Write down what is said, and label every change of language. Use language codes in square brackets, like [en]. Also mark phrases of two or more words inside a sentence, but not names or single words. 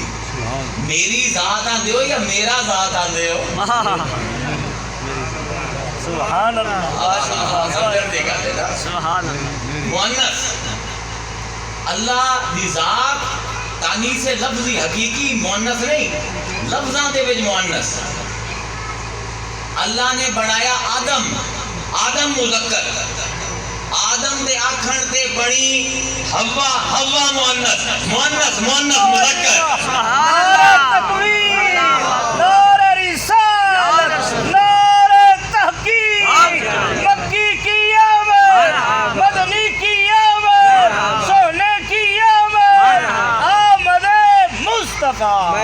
[pa] میری ذات آندے ہو یا میرا ذات آندے ہو؟ [ar] سبحان اللہ، سبحان اللہ۔ [pa] مؤنث، اللہ دی ذات تانیث لفظی، حقیقی مؤنث نہیں، لفظاں دے وچ مؤنث۔ اللہ نے بنایا آدم، آدم مذکر، آدم دے آکھن تے بنی حوا، حوا مؤنث، مؤنث مؤنث مذکر۔ [ur] نعرہ تکبیر، نعرہ رسالت، نعرہ تحقیق، مکی کی آمد، مدنی کی آمد، سونے کی آمد، آمد مصطفیٰ۔